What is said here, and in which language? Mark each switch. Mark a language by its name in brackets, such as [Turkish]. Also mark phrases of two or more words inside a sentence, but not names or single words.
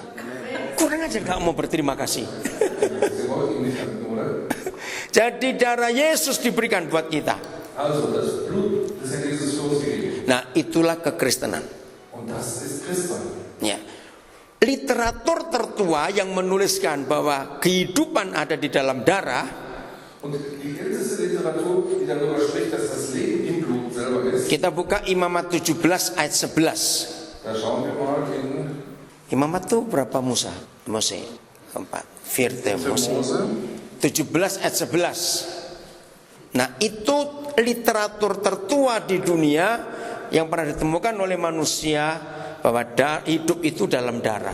[Indonesian] Kurang aja nggak mau berterima kasih. [German] Sie wollten ihm nicht danken, oder? [Indonesian] Jadi darah Yesus diberikan buat kita. [German] Also, das Blut des Herrn Jesus für uns gegeben. [Indonesian] Nah, itulah kekristenan. [German] Und das ist Christsein. [Indonesian] Ya. Literatur tertua yang menuliskan bahwa kehidupan ada di dalam darah, [German] Und die älteste Literatur, die darüber spricht, dass das Leben im Blut selber ist, [Indonesian] kita buka Imamat 17 ayat 11. [German] da schauen wir mal in [Indonesian] Imamat itu berapa Musa? Mose 4. [German] Firte Mose [Indonesian] 17 ayat 11. Nah, itu literatur tertua di dunia yang pernah ditemukan oleh manusia bahwa hidup itu dalam darah.